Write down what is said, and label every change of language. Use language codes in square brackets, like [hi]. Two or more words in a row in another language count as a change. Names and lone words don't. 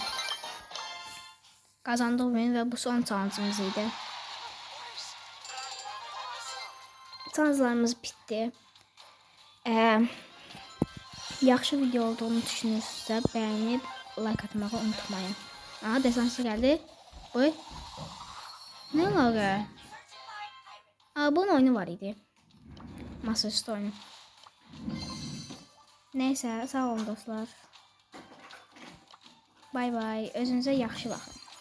[tr] Kazandı oyun ve bu son challenge'ımızıydı. Challenge'larımız bitti. [az] Yaxşı video olduğunu düşünürsünüzsə bəyənib like atmağı unutmayın. [tr] Aha desansı geldi. Boy. Ne əlaqə? [az] Bunun oyunu var idi. Masaüstü oyunu. [tr] Neyse sağ olun dostlar. Bay bay. [az] Özünüze yaxşı baxın.